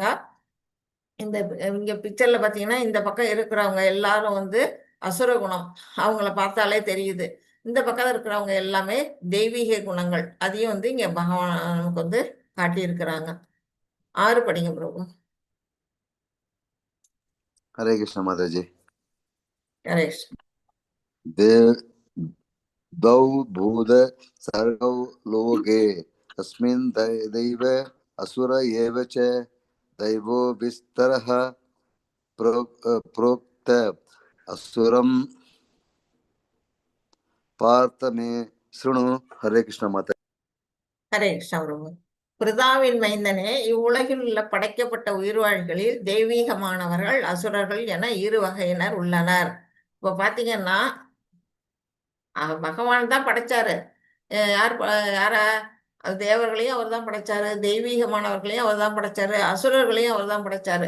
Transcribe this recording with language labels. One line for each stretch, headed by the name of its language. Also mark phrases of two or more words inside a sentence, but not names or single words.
Tamil: இங்க பிக்சர்ல பாத்தீங்கன்னா இந்த பக்கம் இருக்கிறவங்க எல்லாரும் வந்து அசுர குணம், அவங்கள பார்த்தாலே தெரியுது. இந்த பக்கம் இருக்கிறவங்க எல்லாமே தெய்வீக குணங்கள். அதையும் வந்து இங்க பகவான் நமக்கு வந்து காட்டி இருக்கிறாங்க. 6 படிங்க பிரபு.
Hindi: हरे कृष्ण माताजी.
Tamil: ஹரே கிருஷ்ண.
Sanskrit: द्वौ भूत सर्गौ लोके तस्मिन् दैव असुर एव च दैवो विस्तरः प्रोक्त असुरं पार्थ मे शृणु.
Hindi: हरे कृष्ण माता.
Tamil: ஹரே கிருஷ்ணா பிரபு. பிருதாவின் மைந்தனே, இவ்வுலகில் உள்ள படைக்கப்பட்ட உயிர்வாழ்களில் தெய்வீகமானவர்கள், அசுரர்கள் என 2 வகையினர் உள்ளனர். இப்ப பாத்தீங்கன்னா பகவான் தான் படைச்சாரு. யார தேவர்களையும் அவர் தான் படைச்சாரு, தெய்வீகமானவர்களையும் அவர் தான் படைச்சாரு, அசுரர்களையும் அவர் தான் படைச்சாரு.